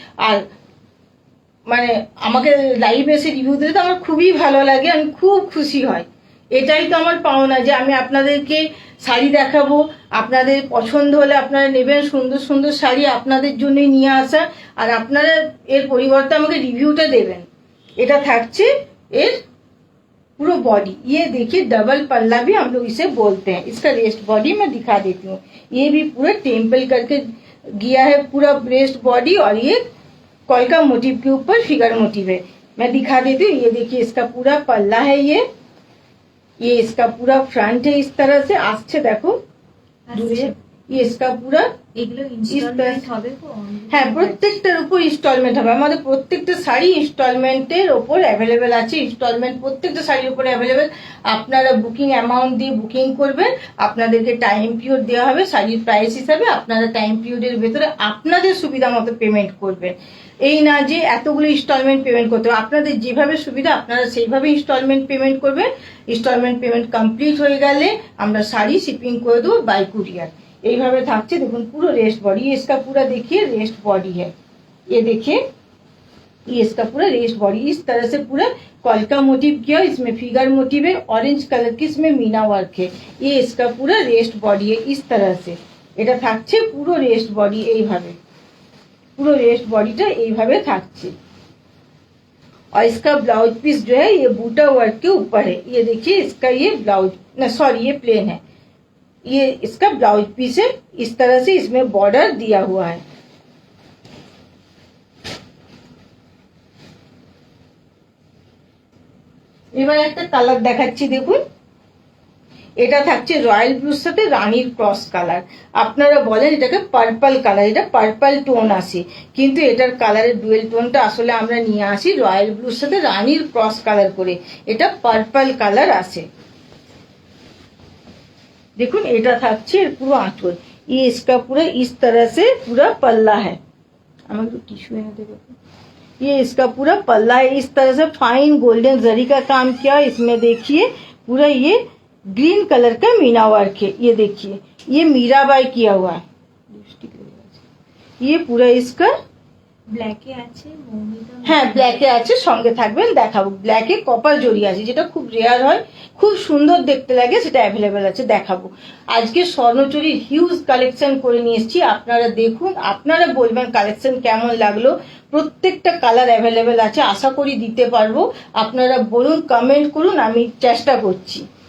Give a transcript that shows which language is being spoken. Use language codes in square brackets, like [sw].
[bn] আর মানে আমাকে লাইভে এসে রিভিউ দিলে তো আমার খুবই ভালো লাগে, আমি খুব খুশি হয়। এটাই তো আমার পাওনা যে আমি আপনাদেরকে শাড়ি দেখাবো, আপনাদের পছন্দ হলে আপনারা নেবেন, সুন্দর সুন্দর শাড়ি আপনাদের জন্যই নিয়ে আসা, আর আপনারা এর পরিবর্তে আমাকে রিভিউটা দেবেন। এটা থাকছে এর पूरा बॉडी। [hi] ये देखिए डबल पल्ला भी हम लोग इसे बोलते हैं। इसका रेस्ट बॉडी मैं दिखा देती हूँ। ये भी पूरा टेम्पल करके गया है पूरा ब्रेस्ट बॉडी, और ये कॉलका मोटिव के ऊपर फिगर मोटिव है। मैं दिखा देती हूँ। ये देखिए इसका पूरा पल्ला है, ये इसका पूरा फ्रंट है इस तरह से आस्ते देखो। ये इसका पूरा [bn] এগুলো ইনস্টলমেন্ট হবে গো? হ্যাঁ প্রত্যেকটার উপর ইনস্টলমেন্ট হবে। আমাদের প্রত্যেকটা শাড়ি ইনস্টলমেন্টের ওপর অ্যাভেলেবেল আছে। ইনস্টলমেন্ট প্রত্যেকটা শাড়ির উপরে অ্যাভেলেবেল। আপনারা বুকিং অ্যামাউন্ট দিয়ে বুকিং করবেন, আপনাদেরকে টাইম পিরিয়ড দেওয়া হবে শাড়ির প্রাইস হিসাবে। আপনারা টাইম পিরিয়ডের ভেতরে আপনাদের সুবিধা মতো পেমেন্ট করবেন। এই না যে এতগুলো ইনস্টলমেন্ট পেমেন্ট করতে হবে, আপনাদের যেভাবে সুবিধা আপনারা সেইভাবে ইনস্টলমেন্ট পেমেন্ট করবেন। ইনস্টলমেন্ট পেমেন্ট কমপ্লিট হয়ে গেলে আমরা শাড়ি শিপিং করে দেবো বাই कुरियर। এইভাবে থাকছে দেখুন পুরো रेस्ट बॉडी। [hi] ये इसका पूरा देखिए रेस्ट बॉडी है। ये देखिए ये इसका पूरा रेस्ट बॉडी इस तरह से पूरा कॉलका मोटिव किया, इसमें फिगर मोटिव है, ऑरेंज कलर की इसमें मीना वर्क है। ये इसका पूरा रेस्ट बॉडी है इस तरह से। [bn] এটা থাকছে পুরো रेस्ट बॉडी এইভাবে, পুরো रेस्ट बॉडीটা এইভাবে থাকছে। [hi] और इसका ब्लाउज पीस जो है ये बूटा वर्क के ऊपर है। ये देखिए इसका ये ब्लाउज ना सॉरी ये प्लेन है, ये इसका ब्लाउज पीस है। इस तरह से इसमें बॉर्डर दिया हुआ है। [bn] এবার একটা কালার দেখাচ্ছি দেখুন। এটা থাকছে রয়্যাল ব্লুর সাথে রানীর ক্রস কালার। আপনারা বলেন এটাকে পার্পল কালার, এটা পার্পল টোন আসে, কিন্তু এটার কালারের ডুয়েল টোনটা আসলে আমরা নিয়ে আসি রয়্যাল ব্লুর সাথে রানীর ক্রস কালার করে, এটা পার্পল কালার আসে। [hi] देखो [bn] এটা থাকছে পুরো আঁচল, [hi] ये इसका पूरा इस तरह से पूरा पल्ला है। हमें तो टिश्यू है देखो, ये इसका पूरा पल्ला है, इस तरह से फाइन गोल्डन जरी का काम किया है। इसमें देखिए पूरा ये ग्रीन कलर का मीना वर्क है, ये देखिए ये मीराबाई किया हुआ है, ये पूरा इसका [bn] ব্ল্যাকে আছে মৌমিতা, হ্যাঁ ব্ল্যাকে আছে, সঙ্গে থাকবেন দেখাবো। ব্ল্যাকে কপার জড়ি আছে, যেটা খুব রেয়ার হয়, খুব সুন্দর দেখতে লাগে, সেটা অ্যাভেলেবেল আছে, দেখাবো। আজকে স্বর্ণচুরির হিউজ কালেকশন করে নিয়ে এসেছি, আপনারা দেখুন, আপনারা বলবেন কালেকশন কেমন লাগলো। প্রত্যেকটা কালার অ্যাভেলেবেল আছে, আশা করি দিতে পারবো। আপনারা বলুন, কমেন্ট করুন, আমি চেষ্টা করছি।